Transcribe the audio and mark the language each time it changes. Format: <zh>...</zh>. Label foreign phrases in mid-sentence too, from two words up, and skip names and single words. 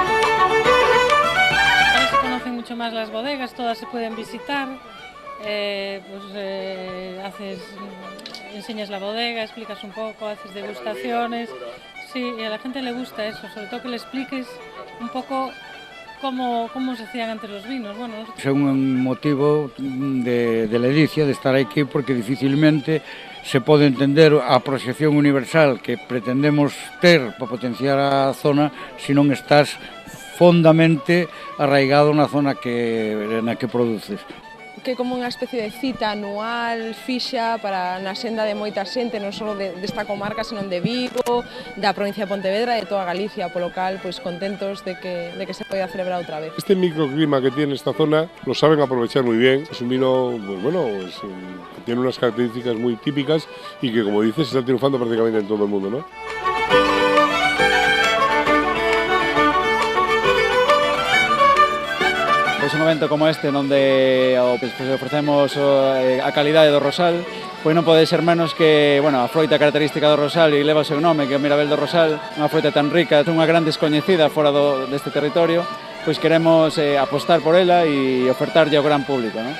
<es>Ahora se conocen mucho más las bodegas, todas se pueden visitar, enseñas la bodega, explicas un poco, haces degustaciones. Sí, y a la gente le gusta eso, sobre todo que le expliques un poco cómo se hacían antes los vinos. Bueno,</es> <gl>é un motivo de ledicia de estar aquí porque dificilmente se pode entender a proxección universal que pretendemos ter para potenciar a zona se non estás fondamente arraigado na zona na que produces. Que é como unha especie de cita anual fixa para na senda de moita xente, non só desta comarca, senón de Vigo, da provincia de Pontevedra e de toda Galicia, polo cal, pois contentos de que se poida celebrar outra vez.</gl> <es>Este microclima que tiene esta zona lo saben aprovechar muy bien. Es un vino, que tiene unas características muy típicas y que, como dices, está triunfando prácticamente en todo el mundo, ¿no?</es> <gl>Pois un evento como este, onde ofrecemos a calidade do Rosal, pois non pode ser menos que a froita característica do Rosal e leva o seu nome, que é o Mirabel do Rosal, unha froita tan rica, unha gran descoñecida fora deste territorio, pois queremos apostar por ela e ofertarlle ao gran público, non?</gl>